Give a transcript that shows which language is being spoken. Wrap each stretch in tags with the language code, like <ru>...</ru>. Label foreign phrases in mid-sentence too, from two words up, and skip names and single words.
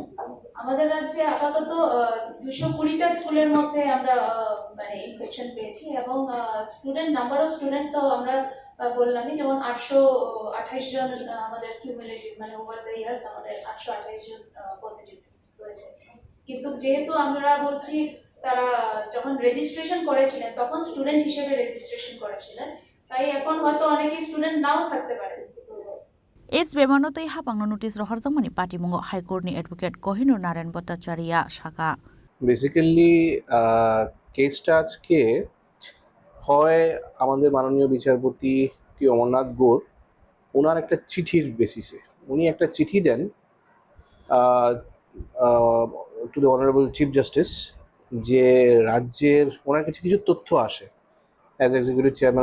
<bn>আমাদের রাজ্যে আপাতত 220টা স্কুলের মধ্যে আমরা মানে ইনফেকশন পেয়েছি এবং</bn> <en>student number of student</en> <bn>তো আমরা বললামই যেমন 828 জন আমাদের কিউমুলেটিভ মানে</bn> <en>over the years</en> <bn>আমাদের 828 জন পজিটিভ রয়েছে কিন্তু যেহেতু আমরা বলছি তারা যখন রেজিস্ট্রেশন করেছিলেন তখন স্টুডেন্ট হিসেবে রেজিস্ট্রেশন করেছিলেন তাই এখন হয়তো অনেকেই স্টুডেন্ট নাও থাকতে পারে</bn> <trp>AIDS bemano tei hapangno notice rohorjamani party mungo</trp> <en>high court</en> <trp>ni advocate Kohinoor Narayan Bhattacharya shaka</trp> <bn>বেসিক্যালি কেসটা আজকে হয় আমাদের মাননীয় বিচারপতি টি অমরনাথ গোর ওনার একটা চিঠির বেসিসে উনি একটা চিঠি দেন</bn> <en>to the honourable chief justice</en> <bn>যে রাজ্যের ওনার কাছে কিছু তথ্য আসে</bn> <en>as executive chairman</en>